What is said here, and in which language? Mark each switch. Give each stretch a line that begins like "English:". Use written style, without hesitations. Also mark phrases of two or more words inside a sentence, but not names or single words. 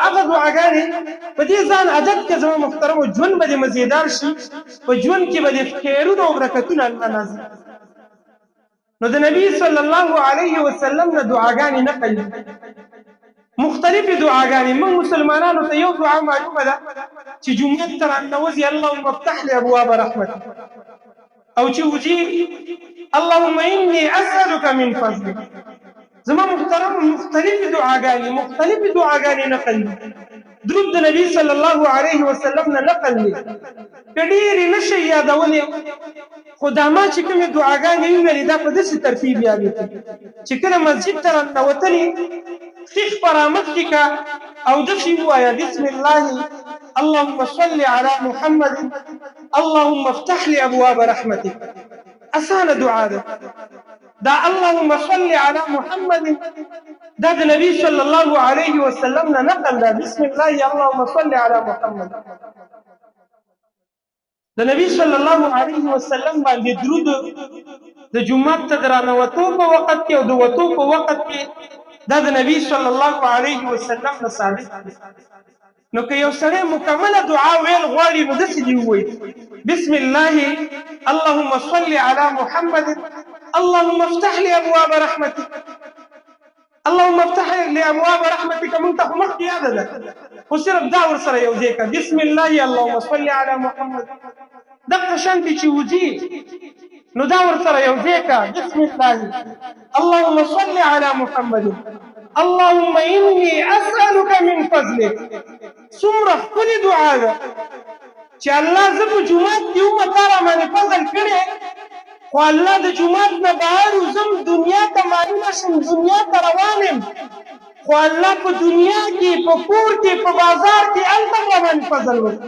Pashto: هغه دعاګانې په دې ځان عادت کړه زما محترمو، ژوند به دې مزیدار شي، په ژوند کې به دې خیرونه او برکتونه الله نازل. نو د نبي
Arabic: صلی الله علیه وسلم
Pashto: نه دعاګانې نقل دي، مختلفې دعاګانې. موږ مسلمانانو ته یو دعا معلومه ده چې جومات ته راننوځي،
Arabic: اللهم افتح لي ابواب رحمتک،
Pashto: او چې وځي
Arabic: اللهم انی اسألک من فضلک.
Pashto: زما محترم مختلفې دعاګانې نقل دي. درود د نبی
Arabic: صلی الله علیه وسلم
Pashto: نه نقل دي، که ډېرې نه شئ یادولی، خو دا ما چې کومې دعاګانې وویلې دا په داسې ترتیب یادېږي چې کله مسجد ته راننوتلې خیخ په رامخ کې که او داسې ووایه
Arabic: بسم الله اللهم صل علی محمد اللهم افتح لي ابواب رحمتک.
Pashto: اسانه دعا ده دا،
Arabic: اللهم صل علی محمد
Pashto: دا د نبی
Arabic: صلی الله علیه وسلم
Pashto: نه نقل ده.
Arabic: بسم الله اللهم صل علی محمد.
Pashto: د نبی
Arabic: صلی الله علیه وسلم
Pashto: باندې درود د جومات ته د رانوتو په وخت کې او د وتو په وخت کې دا د نبی
Arabic: صلی الله علیه وسلم
Pashto: نه ثابت دی. نو که یو سړی مکمله دعا ویل غواړي نو داسې دې ووایي
Arabic: بسم الله اللهم صل علی محمد اللهم افتح لي ابواب رحمتک. اللهم افتح لي ابواب رحمتک
Pashto: موږ ته خو مخکې یاده ده، خو صرف دا ورسره یو ځای کړه
Arabic: بسم الله اللهم صل علی محمد.
Pashto: دغه شانتې چې وځي نو دا ورسره یو ځای کړه
Arabic: بسم الله اللهم صل علی محمد اللهم انی اسألک من فضلک.
Pashto: څومره ښکلې دعا ده چې الله زه په جومات کې ومه تا راباندې فضل کړی، خو الله د جومات نه بهر وځم دنیا ته معلومه شم، دنیا ته روان یم، خو الله په دنیا کې په کور کې په بازار کې هلته راباندې فضل وکړي.